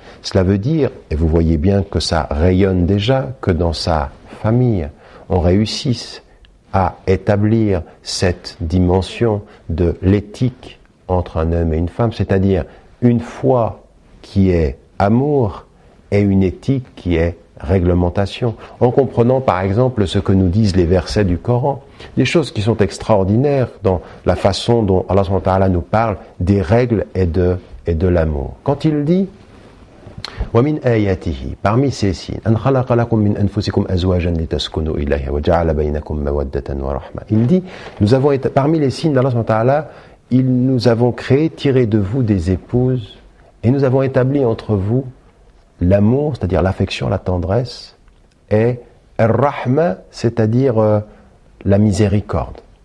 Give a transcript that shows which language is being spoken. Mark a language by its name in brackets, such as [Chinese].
[French] Cela veut dire, et vous voyez bien que ça rayonne déjà, que dans sa famille, on réussisse à établir cette dimension de l'éthique entre un homme et une femme, c'est-à-dire une foi qui est amour et une éthique qui est réglementation, en comprenant par exemple ce que nous disent les versets du Coran, des choses qui sont extraordinaires dans la façon dont Allah subhanahu wa ta'ala nous parle des règles et de l'amour. Quand il dit [Arabic] وَمِنْ آيَاتِهِ, [French] parmi ces signes, [Arabic] أَنْ خَلَقَ لَكُمْ مِنْ أَنفُسِكُمْ أَزْوَاجًا لِتَسْكُنُوا إِلَيْهَا وَجَعَلَ بَيْنَكُمْ مَوَدَّةً وَرَحْمَةً. [French] Il dit, parmi les signes d'Allah subhanahu wa ta'ala, nous avons créé, tiré de vous des épouses, et nous avons établi entre vous l'amour, c'est-à-dire l'affection, la tendresse, et ar-rahma, c'est-à-dire la miséricorde.